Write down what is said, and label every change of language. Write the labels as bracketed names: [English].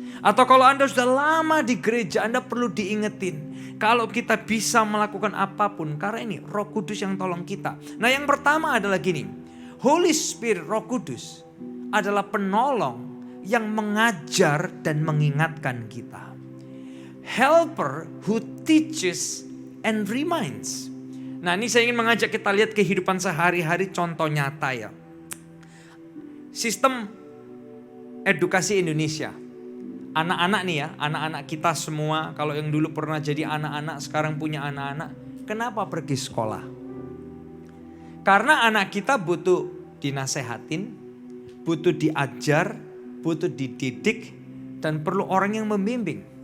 [Indonesian] Atau kalau Anda sudah lama di gereja, Anda perlu diingetin. Kalau kita bisa melakukan apapun, karena ini Roh Kudus yang tolong kita. Nah, yang pertama adalah gini. Holy Spirit, Roh Kudus adalah penolong yang mengajar dan mengingatkan kita. [English] Helper who teaches and reminds. [Indonesian] Nah, ini saya ingin mengajak kita lihat kehidupan sehari-hari, contoh nyata ya. Sistem edukasi Indonesia. Anak-anak nih ya, anak-anak kita semua, kalau yang dulu pernah jadi anak-anak, sekarang punya anak-anak. Kenapa pergi sekolah? Karena anak kita butuh dinasehatin, butuh diajar, butuh dididik, dan perlu orang yang membimbing.